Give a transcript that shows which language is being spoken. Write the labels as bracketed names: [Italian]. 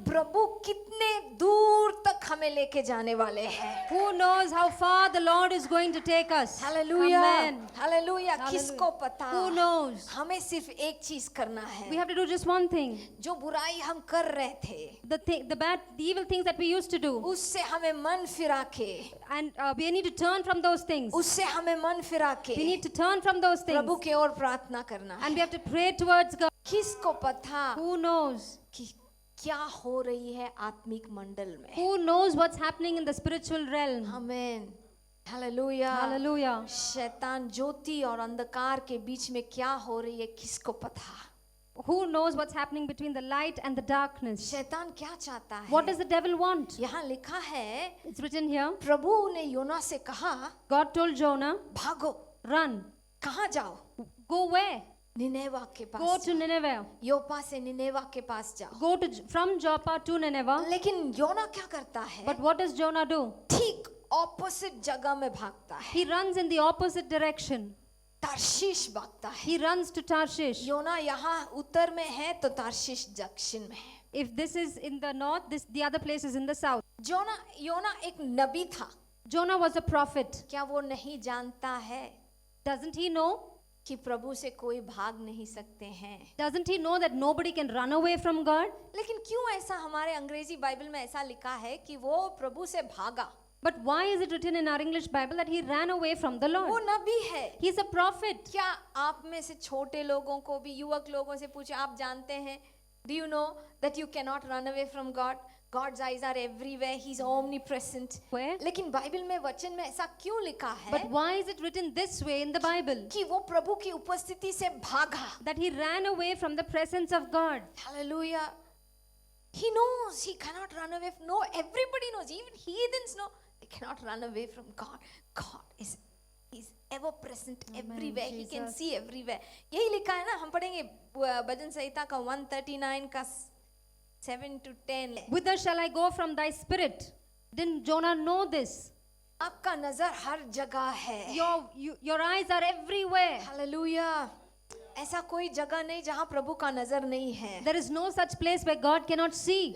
[Hindi] प्रभु कितने दूर तक हमें लेके जाने वाले हैं. [English] who knows how far the Lord is going to take us? [Hindi] Hallelujah. [English] Amen. [Hindi] Hallelujah. किसको पता? [English] Who knows? [Hindi] हमें सिर्फ एक चीज करना है. [English] We have to do just one thing. [Hindi] जो बुराई हम कर रहे थे, [English] The evil things that we used to do, [Hindi] उससे हमें मन फिरा के, [English] and we need to turn from those things. [Hindi] उससे हमें मन फिरा के [English] We need to turn from those things, [Hindi] प्रभु के ओर प्रार्थना करना है. [English] and we have to pray towards God. [Hindi] किसको पता [English] Who knows? [Hindi] कि क्या हो रही है आत्मिक मंडल में? [English] Who knows what's happening in the spiritual realm? [Hindi] Amen. Hallelujah. [English] Hallelujah. [Hindi] शैतान ज्योति और अंधकार के बीच में क्या हो रही है किसको पता? [English] Who knows what's happening between the light and the darkness? [Hindi] शैतान क्या चाहता है? [English] What does the devil want? [Hindi] यहाँ लिखा है, [English] It's written here. [Hindi] प्रभु ने योना से कहा, [English] God told Jonah, [Hindi] भागो. [English] run. [Hindi] कहाँ जाओ? [English] Go where? [Hindi] निनेवा के [English] Go [Hindi] पास. [English] to Nineveh. [Hindi] योपा से निनेवा के पास जाओ. [English] Go from Joppa to Nineveh. [Hindi] लेकिन योना क्या करता है? [English] But what does Jonah do? [Hindi] ठीक ऑपोजिट जगह में भागता है. [English] He runs in the opposite direction. [Hindi] तार्शीश भागता है. [English] He runs to Tarshish. [Hindi] योना यहाँ उत्तर में है तो तार्शीश दक्षिण में है. [English] If this is in the north, the other place is in the south. [Hindi] योना एक नबी था. [English] Jonah was a prophet. [Hindi] क्या वो नहीं जानता है [English] Doesn't he know? [Hindi] कि प्रभु से कोई भाग नहीं सकते हैं? [English] Doesn't he know that nobody can run away from God? [Hindi] लेकिन क्यों ऐसा हमारे अंग्रेजी बाइबल में ऐसा लिखा है कि वो प्रभु से भागा? [English] But why is it written in our English Bible that he ran away from the [Hindi] वो [English] Lord? [Hindi] नबी है. [English] He's a prophet. [Hindi] क्या आप में से छोटे लोगों को भी, युवक लोगों से पूछे, आप जानते हैं, [English] do you know that you cannot run away from God? God's eyes are everywhere, He's omnipresent. Where? [Hindi] लेकिन बाइबल में वचन में ऐसा क्यों लिखा है [English] But why is it written this way in the Bible? [Hindi] कि वो प्रभु की उपस्थिति से भागा? [English] That he ran away from the presence of God. Hallelujah. He knows he cannot run away. No, everybody knows. Even heathens know they cannot run away from God. God is ever present everywhere. He can Jesus. see everywhere. [Hindi] यही लिखा है ना, हम पढ़ेंगे भजन संहिता का 139 का 7 to 10. [English] Whither shall I go from thy spirit? Didn't Jonah know this? [Hindi] आपका नजर हर जगह है. [English] Your eyes are everywhere. Hallelujah. [Hindi] ऐसा कोई जगह नहीं जहाँ प्रभु का नजर नहीं है. [English] There is no such place where God cannot see.